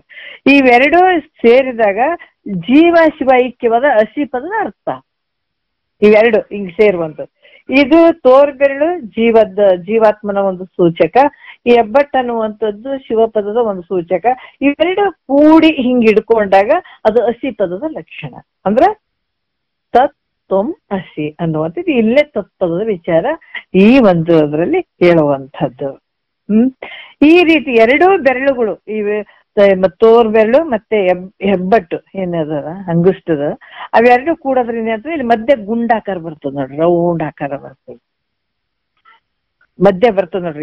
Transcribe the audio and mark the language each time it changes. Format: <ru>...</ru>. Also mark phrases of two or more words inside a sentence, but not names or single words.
<kn>ಇವೆರಡೂ ಸೇರಿದಾಗ ಜೀವ ಶಿವ ಐಕ್ಯವಾದ ಹಸಿ ಪದದ ಅರ್ಥ. ಇವೆರಡು ಹಿಂಗ್ ಸೇರುವಂಥದ್ದು. ಇದು ತೋರ್ಬೆರಳು ಜೀವಾತ್ಮನ ಒಂದು ಸೂಚಕ, ಈ ಹೆಬ್ಬಟ್ಟು ಅನ್ನುವಂಥದ್ದು ಶಿವಪದದ ಒಂದು ಸೂಚಕ. ಇವೆರಡು ಕೂಡಿ ಹಿಂಗ್ ಹಿಡ್ಕೊಂಡಾಗ ಅದು ಹಸಿ ಪದದ ಲಕ್ಷಣ. ಅಂದ್ರ</kn> <sa>ತತ್ ತ್ವಂ ಅಸಿ</sa> <kn>ಅನ್ನುವಂಥದ್ದು ಇಲ್ಲೇ ತತ್ಪದದ ವಿಚಾರ ಈ ಒಂದು ಅದರಲ್ಲಿ ಹೇಳುವಂಥದ್ದು. ಈ ರೀತಿ ಎರಡೂ ಬೆರಳುಗಳು ಇವೆ, ತೋರ್ ಬೆರಳು ಮತ್ತೆ ಹೆಬ್ಬಟ್ಟು ಏನದ ಅಂಗುಷ್ಟದ, ಅವೆರಡು ಕೂಡೋದ್ರಿಂದ ಏನಾಗ್ತದೆ, ಇಲ್ಲಿ ಮಧ್ಯೆ ಗುಂಡಾಕಾರ ಬರ್ತದೆ ನೋಡ್ರಿ, ರೌಂಡ್ ಆಕಾರ ಬರ್ತದೆ, ಮಧ್ಯೆ ಬರ್ತದೆ ನೋಡ್ರಿ.</kn>